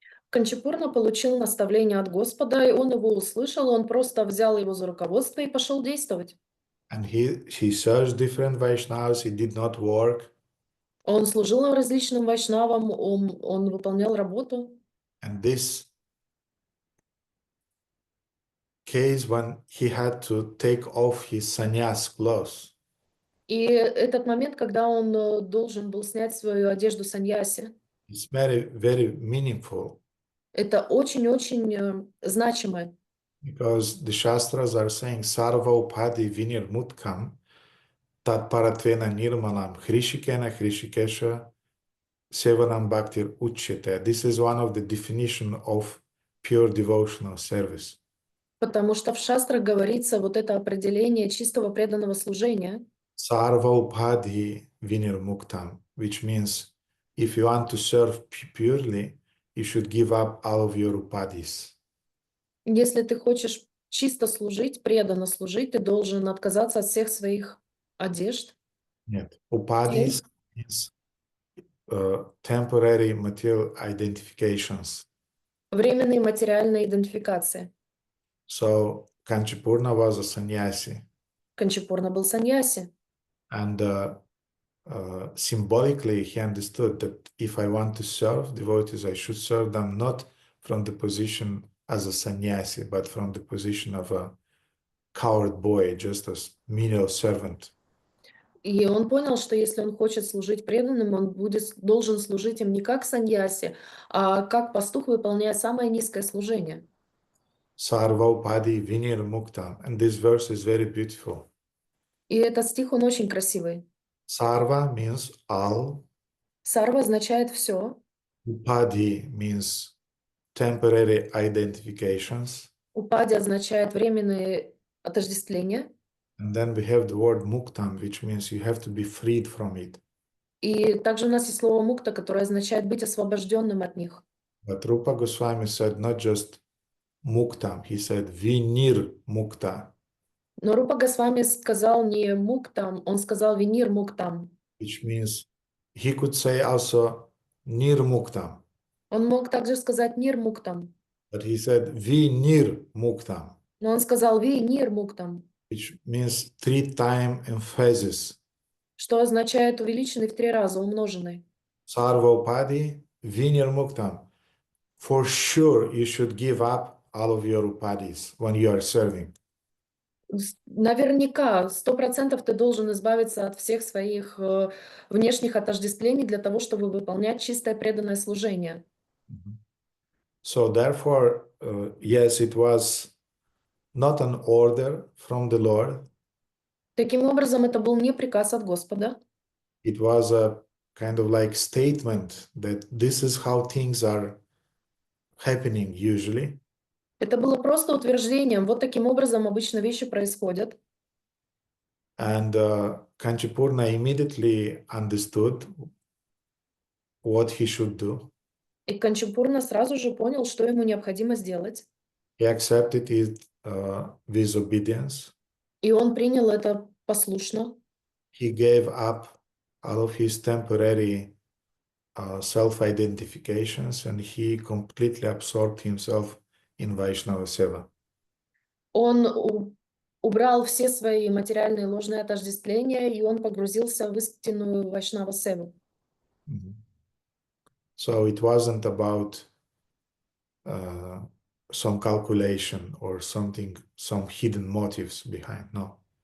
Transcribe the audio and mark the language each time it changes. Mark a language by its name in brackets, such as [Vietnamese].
[Russian] Канчипурна получил наставление от Господа, и он его услышал, он просто взял его за руководство и пошел действовать. [English] And he searched different Vaishnavas, it did not work. [Russian] Он служил различным вайшнавам, он выполнял работу. [English] And this case when he had to take off his sannyas clothes. [Russian] И этот момент, когда он должен был снять свою одежду саньяси, [English] It's very, very meaningful [Russian] это очень-очень значимо. [English] because the Shastras are saying [Sanskrit] Sarva Upadhi Vinir Mutkam Tat Paratvena Nirmalam Hrishikena Hrishikesha Sevanam Bhaktir Uchyate. [English] This is one of the definition of pure devotional service. [Russian] Потому что в шастрах говорится вот это определение чистого преданного служения. [Sanskrit] Sarva Upadhi Vinir Muktam, [Russian] which means if you want to serve purely, you should give up all of your upadhis. Если ты хочешь чисто служить, преданно служить, ты должен отказаться от всех своих одежд. Нет. [English] Upadhis means temporary material identifications. [Russian] Временные материальные идентификации. [English] So Kanchipurna was a sannyasi, [Russian] Канчипурна был саньяси. [English] and symbolically he understood that if I want to serve devotees, I should serve them not from the position as a sannyasi, but from the position of a coward boy, just as menial servant. [Russian] И он понял, что если он хочет служить преданным, он должен служить им не как саньяси, а как пастух, выполняя самое низкое служение. [Sanskrit] Sarva Upadhi Vinir Mukta. [English] And this verse is very beautiful. [Russian] И этот стих, он очень красивый. [English] Sarva means all. [Russian] Сарва означает все. [English] Upadhi means temporary identifications. [Russian] Упади означает временные отождествления. [English] And then we have the word muktam, which means you have to be freed from it. [Russian] И также у нас есть слово мукта, которое означает быть освобожденным от них. [English] But Rupa Goswami said not just muktam, he said vinir mukta, [Russian] Но Рупа Госвами сказал не муктам, он сказал винир муктам. [English] which means he could say also nir muktam, [Russian] Он мог также сказать нир муктам, [English] but he said vinir muktam, [Russian] но он сказал ви нир муктам, [English] which means 3-time emphasis. [Russian] что означает увеличенный в 3 раза, умноженный. [Sanskrit] Sarva Upadhi vinir muktam. [English] For sure you should give up all of your upadhis when you are serving. [Russian] Наверняка, 100% ты должен избавиться от всех своих внешних отождествлений для того, чтобы выполнять чистое преданное служение. [English] So therefore, yes, it was not an order from the Lord. [Russian] Таким образом, это был не приказ от Господа. [English] It was a kind of like statement that this is how things are happening usually. [Russian] Это было просто утверждением. Вот таким образом обычно вещи происходят. [English] And Kanchipurna immediately understood what he should do. [Russian] И Канчипурна сразу же понял, что ему необходимо сделать. [English] He accepted it with obedience. [Russian] И он принял это послушно. [English] He gave up all of his temporary self-identifications and he completely absorbed himself in Vaishnava Seva. [Russian] Он убрал все свои материальные ложные отождествления, и он погрузился в истинную Вайшнава Севу. [English] So it wasn't about some calculation or something, some hidden motives behind, no.